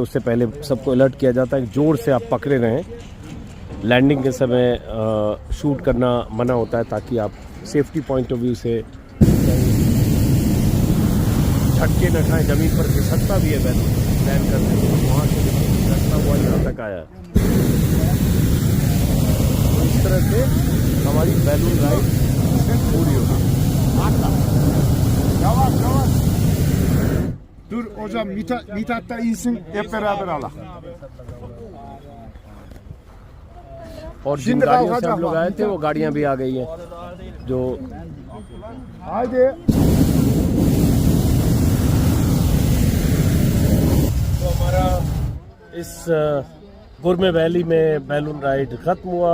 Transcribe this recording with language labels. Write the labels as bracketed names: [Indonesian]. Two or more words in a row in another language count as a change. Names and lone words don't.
[Hindi] उससे पहले सबको अलर्ट किया जाता है कि जोर से आप पकड़े रहें। लैंडिंग के समय शूट करना मना होता है, ताकि आप [English] safety point of view [Hindi] से झटके न खाएं। ज़मीन पर फिसलता भी है [English] balloon land [Hindi] करने में, वहाँ से फिसलता हुआ यहाँ तक आया। तो इस तरह से हमारी [English] balloon ride [Hindi] पूरी होगी। [Turkish] Dur hocam Mithat da insin hep beraber Allah. [Hindi] और जिन गाड़ियों से हम लोग आए थे वो गाड़ियां भी आ गई हैं जो [Turkish] Haydi. [Hindi] तो हमारा इस गुरमे वैली में [English] balloon ride [Hindi] खत्म हुआ।